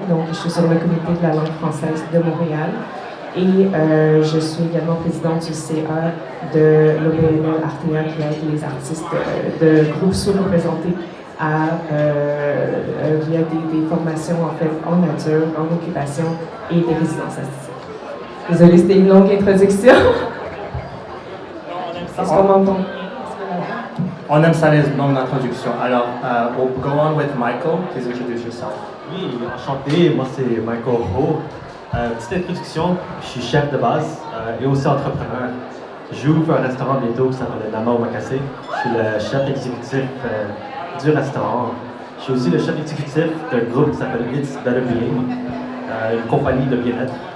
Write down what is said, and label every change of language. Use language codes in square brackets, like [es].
[fr] Donc, je suis sur le comité de la langue française de Montréal. Et je suis également présidente du CA de l'OBNL Artea qui aide les artistes de groupes sous-représentés via des formations en fait en nature, en occupation et des résidences artistiques. Désolée, c'était une longue introduction. Est-ce qu'on m'entend? On aime ça les longues introductions. [en] Alors, we'll go on with Michael. Please introduce yourself. [fr] Oui, enchanté. Moi, c'est Michael Ho. Petite introduction, je suis chef de base et aussi entrepreneur. J'ouvre un restaurant bientôt qui s'appelle Nama Omakase. Je suis le chef exécutif du restaurant. Je suis aussi le chef exécutif d'un groupe qui s'appelle It's Better Being, une compagnie de bien-être.